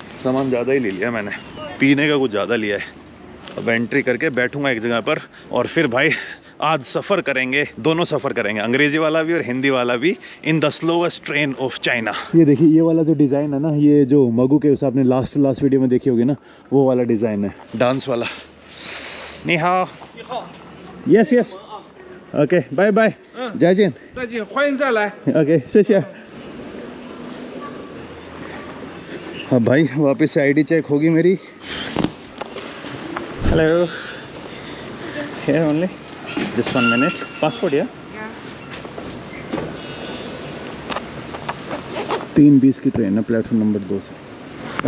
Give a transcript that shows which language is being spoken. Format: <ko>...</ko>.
<hi>सामान ज़्यादा ही ले लिया मैंने, पीने का कुछ ज़्यादा लिया है। अब एंट्री करके बैठूंगा एक जगह पर, और फिर भाई आज सफ़र करेंगे, दोनों सफ़र करेंगे, अंग्रेजी वाला भी और हिंदी वाला भी,</hi> <en>In the slowest train of China.</en> <hi>ये देखिए ये वाला जो डिज़ाइन है ना, ये जो मगू के आपने लास्ट वीडियो में देखी होगी ना, वो वाला डिज़ाइन है, डांस वाला।</hi> <zh>Ni hao.</zh> <en>Yes. Okay, bye.</en> <zh>再见，欢迎再来。Okay, 谢谢。</zh> <hi>हाँ भाई, वापस से आईडी चेक होगी मेरी।</hi> <en>Hello, here only, just 1 minute.</en> <hi>Passport या 3:20 की ट्रेन है, प्लेटफॉर्म नंबर 2 से।</hi>